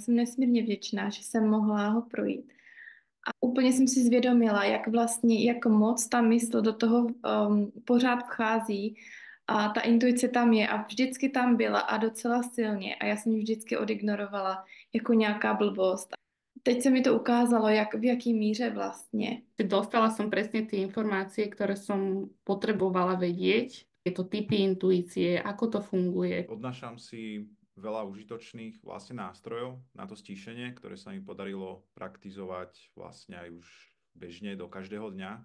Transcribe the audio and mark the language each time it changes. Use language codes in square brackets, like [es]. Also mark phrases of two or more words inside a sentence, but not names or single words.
[cs] Jsem nesmírně vděčná, že jsem mohla ho projít. A úplně jsem si zvědomila, jak vlastně, jak moc ta mysl do toho pořád vchází a ta intuice tam je a vždycky tam byla a docela silně a já jsem ji vždycky odignorovala jako nějaká blbost. Teď se mi to ukázalo, jak, v jaký míře vlastně. [sk] Dostala som presne tie informácie, ktoré som potrebovala vedieť. Je to typy intuície, ako to funguje. Odnášam si veľa užitočných vlastne nástrojov na to stíšenie, ktoré sa mi podarilo praktizovať vlastne aj už bežne do každého dňa.